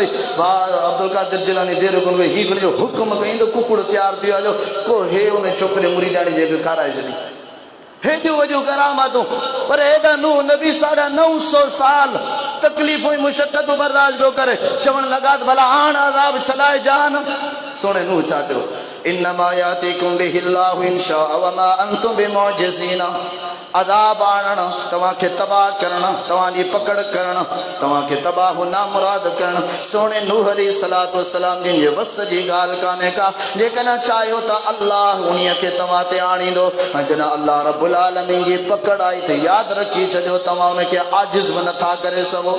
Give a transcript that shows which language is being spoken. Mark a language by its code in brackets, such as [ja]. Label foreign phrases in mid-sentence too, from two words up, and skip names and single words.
[sd] भाउ अब्दुल कादिर जेलानी देर कोन वई, हीउ जो हुकुम कई त कुकड़ तयारु थी हलियो, को हे उन छोकिरे मुरीदाणी जे खाराए छॾी। हेॾियूं वॾियूं करामतूं, पर हेॾा नूह नबी 950 साल तकलीफ़ूं मुशक़तूं बर्दाश्त पियो करे। चवण लॻा त भला हाणे अज़ाब छॾाए जान। सोणे नूह छा चयो? [ar] إنما يأتيكم به الله إن شاء وما أنتم بمعجزين. [sd] अज़ाब आणण, तव्हांखे तबाह करण, तव्हांजी पकड़ करण, तव्हांखे तबाह नामुराद करण, सोणे नूह [ar] عليه الصلاة والسلام [sd] जिन जे वस जी ॻाल्हि कान्हे का। जेकॾहिं चाहियो त अल्लाह उन्हीअ खे तव्हां ते आणींदो, ऐं जॾहिं अल्लाह [ar] رب العالمين [sd] जी पकड़ आई त यादि रखी छॾियो, तव्हां उनखे आजिज़ बि नथा करे सघो।